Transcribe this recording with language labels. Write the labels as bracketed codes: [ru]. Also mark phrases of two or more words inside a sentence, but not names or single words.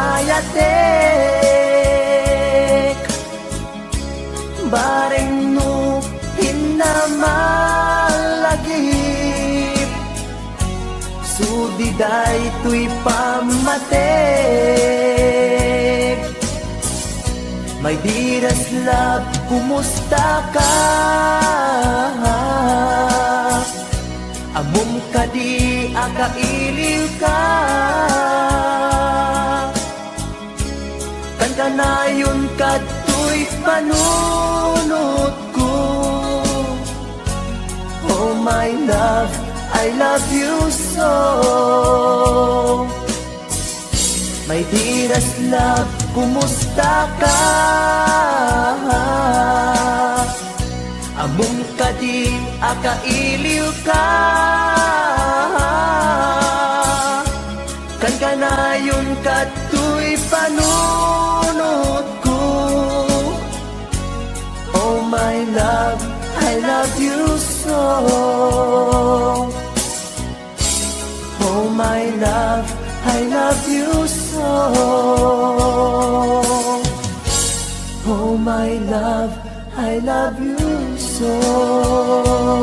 [ilo] ayatek, bareng no hinamalagip, sudiday tuy pamatek. [en] My dearest love, [ilo] kumusta ka? Amom ka di akailiw ka, kan kanayon kato'y panunot ko. [en] Oh my love, I love you so. My dearest love, [ilo] kumusta ka? Amom ka di akailiw ka, kan kanayon kato'y panunot ko. [en] Oh my love, I love you so. Oh my love, I love you so. Oh my love, I love you so.